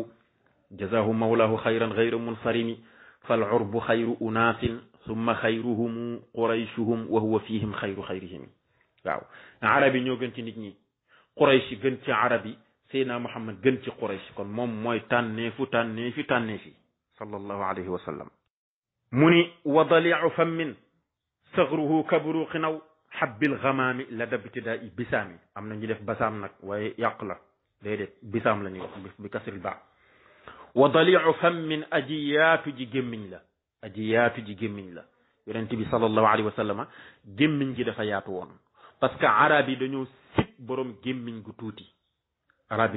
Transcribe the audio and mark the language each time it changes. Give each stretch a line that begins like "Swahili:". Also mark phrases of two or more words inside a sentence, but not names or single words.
Arabic: جزاه مولاه خيرا غير منصرم فالعرب خير الناس ثم خيرهم قريشهم وهو فيهم خير خيرهم
Wolof: waaw arab yi ñoo gën ci nit ñi Quraysh gën ci arab yi Seydina Muhammad gën ci Quraysh kon moom mooy tànneefi
Arabic: صلى الله عليه وسلم
Wolof: mu ni
Arabic: وضليع فم ثغره كبرق نوء خب الغمام لا ابتداء بسام
Wolof: am na ñu def basaam nag waaye yàq la déedéet bisaam la ñuy wax
Arabic: بكسر الباء وضليع فم
Wolof: aji yaatu ji gémmiñ la yonent bi
Arabic: صلى الله عليه وسلم
Wolof: gémmiñ gi dafa yaatu woon
French: parce que
Wolof: arab yi dañoo sib borom gémmiñ gu tuuti arab yi